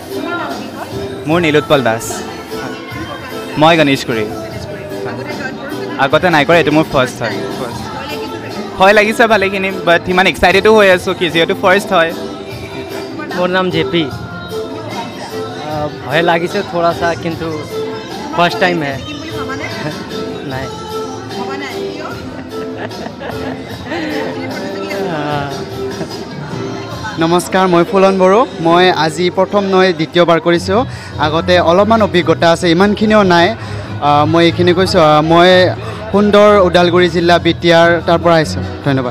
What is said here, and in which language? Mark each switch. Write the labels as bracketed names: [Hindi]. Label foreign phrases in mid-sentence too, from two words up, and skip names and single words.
[Assamese] মোৰ নীলোৎপল দাস, মই গণেশগুৰি। আগতে নাই কৰা, এইটো মোৰ ফাৰ্ষ্ট হয়। ভয় লাগিছে ভালেখিনি, বাট ইমান এক্সাইটেডো হৈ আছোঁ কি যিহেতু ফাৰ্ষ্ট হয়। মোৰ নাম জেপি। ভয় লাগিছে [Hindi] थोड़ा सा, [Assamese] কিন্তু [English] first time [Hindi] है नहीं [Assamese] নমস্কাৰ মই ফুলন বড়ো মই আজি প্ৰথম নহয় দ্বিতীয়বাৰ কৰিছোঁ আগতে অলপমান অভিজ্ঞতা আছে ইমানখিনিও নাই মই এইখিনি কৈছোঁ মই সুন্দৰ ওদালগুৰি জিলা বিটিয়াৰ তাৰ পৰা আহিছোঁ ধন্যবাদ